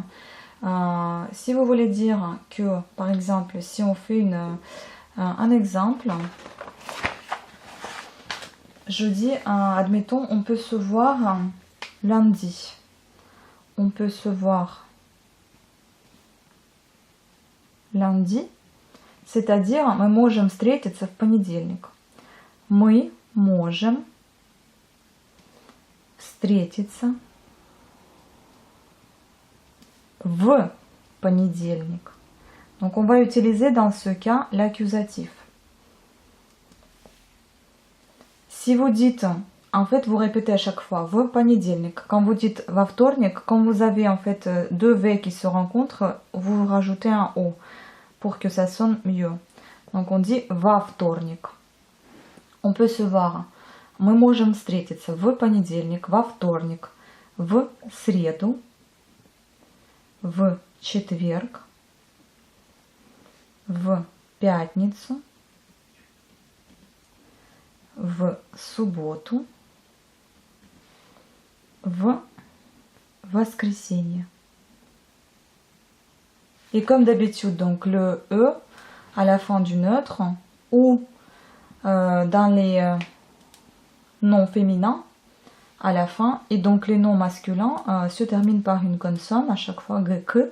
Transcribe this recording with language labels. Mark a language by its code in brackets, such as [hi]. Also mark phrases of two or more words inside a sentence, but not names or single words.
[fr] Si vous voulez dire que, par exemple, si on fait un exemple, je dis, admettons, on peut se voir lundi. On peut se voir lundi, c'est-à-dire [ru] мы можем встретиться в понедельник. Мы можем встретиться в понедельник. [fr] Donc on va utiliser dans ce cas l'accusatif. Si vous dites, en fait vous répétez à chaque fois [ru] в понедельник. [fr] Quand vous dites [ru] во вторник, [fr] quand vous avez en fait deux V qui se rencontrent, vous rajoutez un O pour que ça sonne mieux. Donc on dit [ru] во вторник. [fr] On peut se voir. [ru] Мы можем встретиться в понедельник, во вторник, в среду, в четверг, в пятницу, в субботу, в воскресенье. [fr] Et comme d'habitude, donc le E à la fin du neutre ou dans les noms féminins, à la fin. Et donc les noms masculins se terminent par une consonne à chaque fois, que.